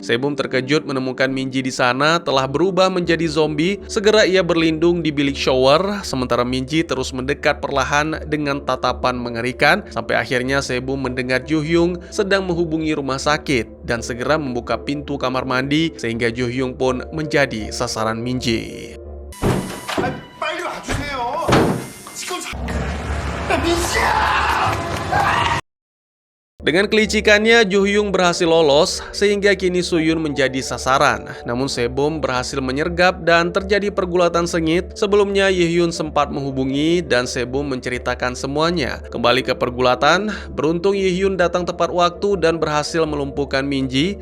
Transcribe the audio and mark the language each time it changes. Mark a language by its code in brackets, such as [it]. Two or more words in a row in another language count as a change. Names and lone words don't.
[id] Sebum terkejut menemukan Min-ji di sana telah berubah menjadi zombie. Segera ia berlindung di bilik shower, sementara Min-ji terus mendekat perlahan dengan tatapan mengerikan sampai akhirnya Sebum mendengar Jo-hyung sedang menghubungi rumah sakit dan segera membuka pintu kamar mandi sehingga Jo-hyung pun menjadi sasaran Min-ji. [ko] 빨리 와주세요. 지금 민지야! [id] Dengan kelicikannya, Jo-hyung berhasil lolos sehingga kini Soo-yun menjadi sasaran. Namun Sebum berhasil menyergap dan terjadi pergulatan sengit. Sebelumnya Yi-hyun sempat menghubungi dan Sebum menceritakan semuanya. Kembali ke pergulatan, beruntung Yi-hyun datang tepat waktu dan berhasil melumpuhkan Min-ji.